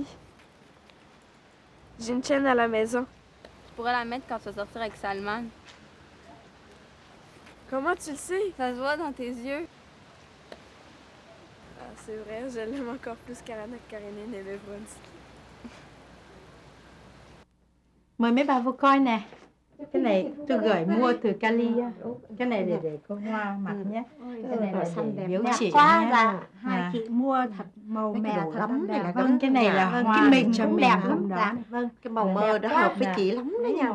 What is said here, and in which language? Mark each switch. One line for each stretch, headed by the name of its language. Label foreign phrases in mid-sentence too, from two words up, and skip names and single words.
French: J'ai une chaîne à la maison. Tu pourras la mettre quand tu vas sortir avec Salman. Comment tu le sais? Ça se voit dans tes yeux. Ah, c'est vrai, je l'aime encore plus qu'Anna Karenine et le Vronsky.
Vietnamese: Mời mấy bà vô coi nè. Cái này tôi gửi mua từ Cali á. Cái này để cô Hoa mặc nhé. Cái này là để biểu chỉ nha. Hai chị mua thật màu mè thật lắm. Vâng, cái này là hoa cái mình cũng đẹp lắm đó. Vâng, cái màu mơ đó hợp với chị lắm đấy nha.